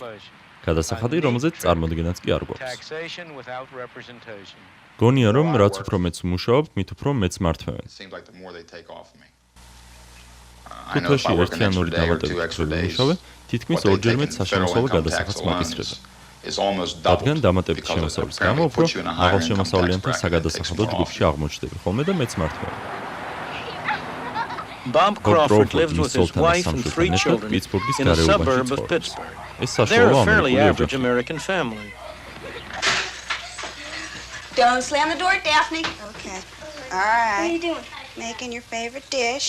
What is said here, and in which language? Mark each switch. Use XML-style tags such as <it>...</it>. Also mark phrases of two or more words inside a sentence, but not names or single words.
<ka>გადასახადი, რომელზეც წარმოდგენაც კი არ გვაქვს. გონია, რომ რაც უფრო მეც ვმუშაობთ, მით უფრო მეც მართვევენ. თუ თვეში ერთი ან ორი დამატებით ვიმუშავე, თითქმის ორჯერ მეც საშემოსავლო გადასახადს მაკისრება. რადგან დამატებით შემოსავლის გამო უფრო მაღალშემოსავლიანთა საგადასახადო ჯგუფში აღმოჩნდები ხოლმე და მეც მართვევენ.</ka> <en>Bob Crawford lives with his wife and 3 children in a suburb of Pittsburgh. They're a fairly average American family. Don't slam the door, Daphne. Okay. All right. What are you doing? Making your favorite dish.</en>